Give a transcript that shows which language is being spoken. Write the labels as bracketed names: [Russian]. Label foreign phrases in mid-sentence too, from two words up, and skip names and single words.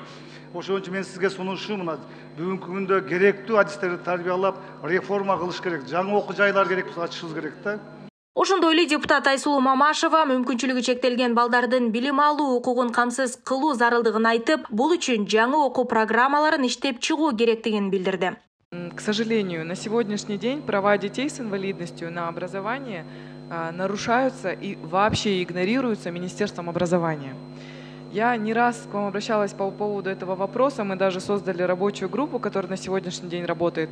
[Kyrgyz] Ошон үчүн мен сизге сунушум мына бүгүнкү күндө керектүү адистерди тарбиялап, реформа кылыш керек. Жаңы окуу жайлар керек, ачышыбыз керек да. Ошондой эле депутат Айсулуу Мамашева мүмкүнчүлүгү чектелген балдардын билим алуу укугун камсыз кылуу зарылдыгын айтып, бул үчүн жаңы окуу программаларын иштеп чыгуу керектигин билдирди. [Russian] К сожалению, на сегодняшний день права детей с инвалидностью на образование нарушаются и вообще игнорируются Министерством образования. Я не раз к вам обращалась по поводу этого вопроса, мы даже создали рабочую группу, которая на сегодняшний день работает.